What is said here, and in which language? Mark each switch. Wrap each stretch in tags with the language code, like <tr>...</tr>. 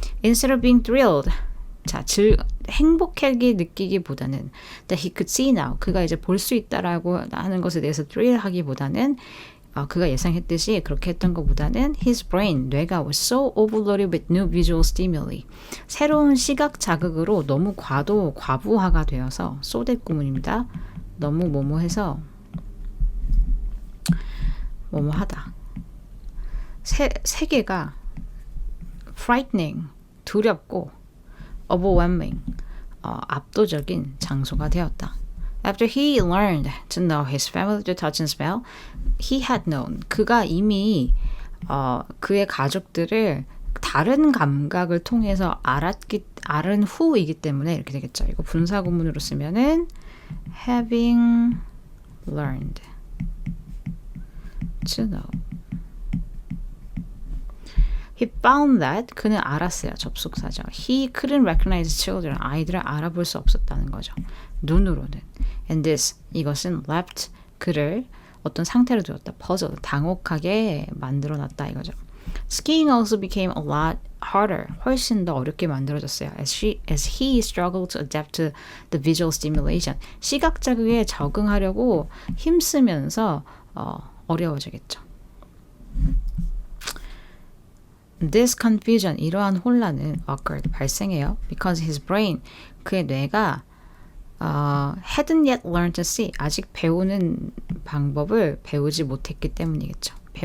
<en>Instead of being thrilled,</en> <ko>자, 행복하게 느끼기보다는</ko> <en>that he could see now,</en> <ko>그가 이제 볼 수 있다라고 하는 것에 대해서 thrill하기보다는 그가 예상했듯이 그렇게 했던 것보다는</ko> <en>his brain,</en> <ko>뇌가</ko> <en>was so overloaded with new visual stimuli,</en> <ko>새로운 시각 자극으로 너무 과부하가 되어서 소댓 구문입니다. 너무 뭐뭐해서 뭐뭐하다. 세계가 frightening, 두렵고 overwhelming, 압도적인 장소가 되었다.</ko> <en>After he learned to know his family to touch and smell, he had known.</en> <ko>그가 이미 그의 가족들을 다른 감각을 통해서 알은 후이기 때문에 이렇게 되겠죠. 이거 분사구문으로 쓰면은</ko> <en>having learned to know. He found that</en> <ko>그는 알았어요. 접속사죠.</ko> <en>He couldn't recognize children.</en> <ko>아이들을 알아볼 수 없었다는 거죠. 눈으로는.</ko> <en>And this</en> <ko>이것은 left 그를 어떤 상태로 두었다. puzzled 당혹하게 만들어놨다 이거죠.</ko> <en>Skiing also became a lot harder.</en> <ko>훨씬 더 어렵게 만들어졌어요.</ko> <en>As he struggled to adapt to the visual stimulation.</en> <ko>시각 자극에 적응하려고 힘쓰면서 어려워지겠죠.</ko> <en>This confusion,</en> <ko>이러한 혼란은</ko> <en>occurred,</en> <ko>발생해요.</ko> <en>Because his brain,</en> <ko>그의 뇌가</ko> <en>hadn't yet learned to see,</en> <ko>아직 배우는 방법을 배우지 못했기 때문이겠죠.</ko>